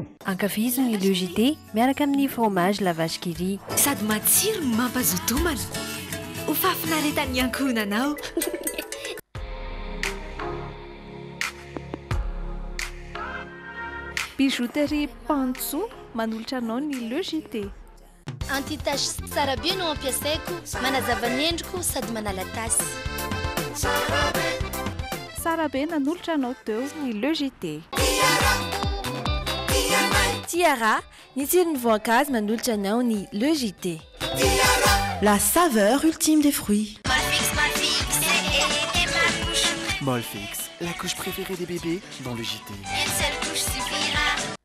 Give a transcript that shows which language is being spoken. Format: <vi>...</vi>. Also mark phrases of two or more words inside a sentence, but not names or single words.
<mg>Ankafizo ny logité miaraka amin'ny fromage la vache qui rit. Sady matsiro mampazotomana. Ho fafinaretan'ny ankohonanao. Bijouterie Pantso manolotra anao ny logité. Anti-tache tsara be no ampiasaiko, manazava ny endriko sady manala tasy. Sara be nanolotra anao teo ny logité. Tiara, ny tsiron'ny voankazo manolotra anao ny logité.</mg> <fr>La saveur ultime des fruits. Molfix, la couche préférée des bébés dans le JT. Une seule couche suffira.</fr>